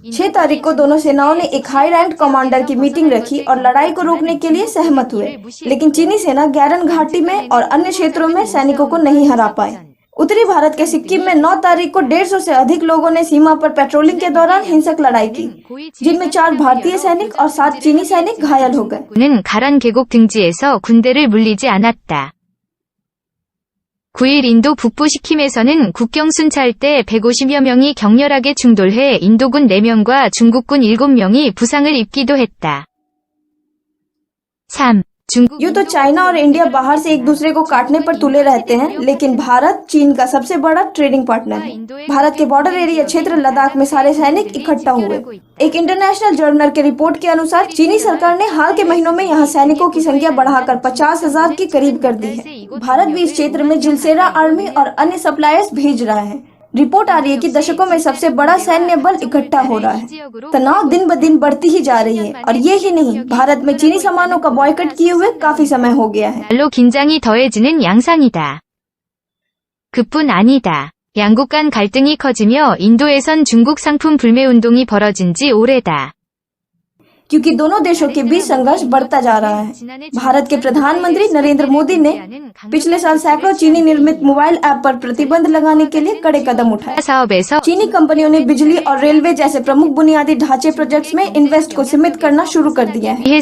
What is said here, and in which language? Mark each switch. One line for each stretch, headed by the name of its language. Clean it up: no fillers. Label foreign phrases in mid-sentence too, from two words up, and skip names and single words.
Hindi: 6 तारीख को दोनों सेनाओं ने एक
English: high rank commander
Hindi: की मीटिंग रखी और लड़ाई को रोकने के लिए सहमत हुए, लेकिन चीनी सेना गैरन घाटी में और अन्य क्षेत्रों में सैनिकों को नहीं हरा पाए। उत्तरी भारत के सिक्किम में 9 तारीख को 150 से अधिक लोगों ने सीमा पर पेट्रोलिंग के दौरान हिंसक लड़ाई की, जिनमें 4 भारतीय सैनिक और 7 चीनी सैनिक घायल हो गए।
Korean: 는 가란 계곡 등지에서 군대를 물리지 않았다. 9일 인도 북부 시킴에서는 국경 순찰 때 150여 명이 격렬하게 충돌해 인도군 4명과 중국군 7명이 부상을 입기도 했다. 3.
Hindi: यूँ तो चाइना और इंडिया बाहर से एक दूसरे को काटने पर तुले रहते हैं, लेकिन भारत चीन का सबसे बड़ा
English: trading partner
Hindi: है। भारत के
English: border area
Hindi: क्षेत्र लद्दाख में सारे सैनिक इकट्ठा हुए। एक
English: international journal
Hindi: के रिपोर्ट के अनुसार चीनी सरकार ने हाल के महीनों में यहाँ सैनिकों की संख्या बढ़ाकर 50,000 के करीब कर दी है। भारत भी इस क्षेत्र में जिलसेरा आर्मी और अन्य सप्लायर्स भेज रहा है। रिपोर्ट आ रही है कि दशकों में सबसे बड़ा सैन्य बल इकट्ठा हो रहा है। तनाव दिन ब दिन बढ़ती ही जा रही है, और ये ही नहीं, भारत में चीनी सामानों का बॉयकट किए हुए काफी समय हो गया है।
Korean: 말로 긴장이 더해지는 양상이다. 그뿐 아니다. 양국 간 갈등이 커지며 인도에선 중국 상품 불매 운동이 벌어진 지 오래다.
Hindi: क्योंकि दोनों देशों के बीच संघर्ष बढ़ता जा रहा है। भारत के प्रधानमंत्री नरेंद्र मोदी ने पिछले साल सैकड़ों चीनी निर्मित मोबाइल ऐप पर प्रतिबंध लगाने के लिए कड़े कदम उठाए। चीनी कंपनियों ने बिजली और रेलवे जैसे प्रमुख बुनियादी ढांचे प्रोजेक्ट्स में इन्वेस्ट को सीमित करना शुरू कर दिया है।